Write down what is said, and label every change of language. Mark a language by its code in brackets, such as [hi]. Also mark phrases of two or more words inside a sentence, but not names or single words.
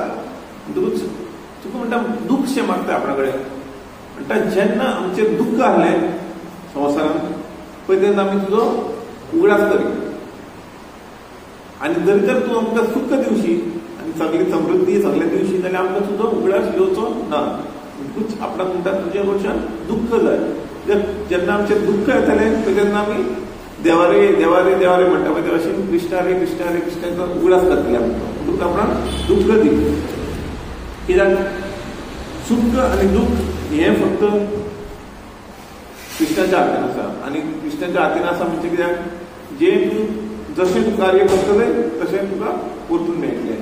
[kok] म्हणटकूच तुका म्हणटा दुःख शें मागता आपणा कडेन म्हणटा जेन्ना आमचेर दुःख आहलें संवसारांत पळय तेन्ना आमी तुजो उगडास करी आनी जरी तर तूं आमकां सुख दिवशी आनी सगळी समृद्धी सगळें दिवशी जाल्यार आमकां तुजो उगडास घेवचो ना. म्हणटकूच आपणाक म्हणटा तुजे कडच्यान दुःख जाय. जेन्ना आमचें दुःख येतलें तेन्ना आमी देवारे देवारे देवारे म्हणटा पळय अशें कृष्ण हरे कृष्ण हरे कृष्ण उगडास करतले आमकां. म्हणटकूच आपणाक दुःख दी. कित्याक सुख आनी दुःख हें फक्त कृष्णाच्या हातीन आसा आनी कृष्णाच्या हातीन आसा म्हणजे कित्याक जे तूं जशें तूं कार्य करतले तशें तुका परतून मेळटलें.